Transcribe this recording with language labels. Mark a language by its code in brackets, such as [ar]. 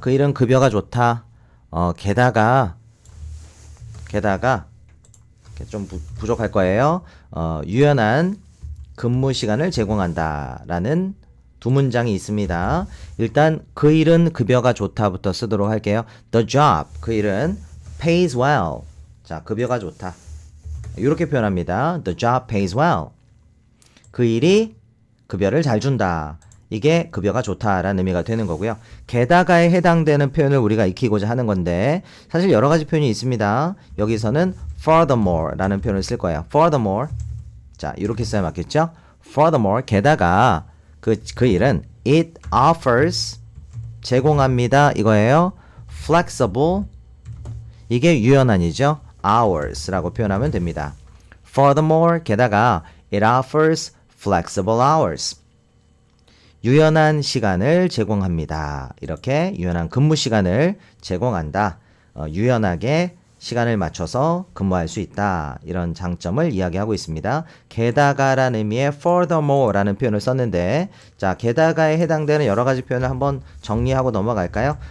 [ko] 그 일은 급여가 좋다. 게다가 좀 부족할 거예요. 유연한 근무 시간을 제공한다라는 두 문장이 있습니다. 일단 그 일은 급여가 좋다부터 쓰도록 할게요. [en] The job [ko] 그 일은 [en] pays well. [ko] 자 급여가 좋다. 이렇게 표현합니다. [en] The job pays well. [ko] 그 일이 급여를 잘 준다. 이게 급여가 좋다라는 의미가 되는 거고요. 게다가에 해당되는 표현을 우리가 익히고자 하는 건데 사실 여러 가지 표현이 있습니다. 여기서는 furthermore라는 표현을 쓸 거예요. furthermore. 자, 이렇게 써야 맞겠죠? furthermore 게다가 그 일은 [en] it offers [ko] 제공합니다. 이거예요. flexible 이게 유연한이죠. hours라고 표현하면 됩니다. [en] Furthermore, [ko] 게다가 [en] it offers flexible hours. [ko] 유연한 시간을 제공합니다. 이렇게 유연한 근무 시간을 제공한다. 유연하게 시간을 맞춰서 근무할 수 있다. 이런 장점을 이야기하고 있습니다. 게다가라는 의미의 furthermore라는 표현을 썼는데 자, 게다가에 해당되는 여러 가지 표현을 한번 정리하고 넘어갈까요?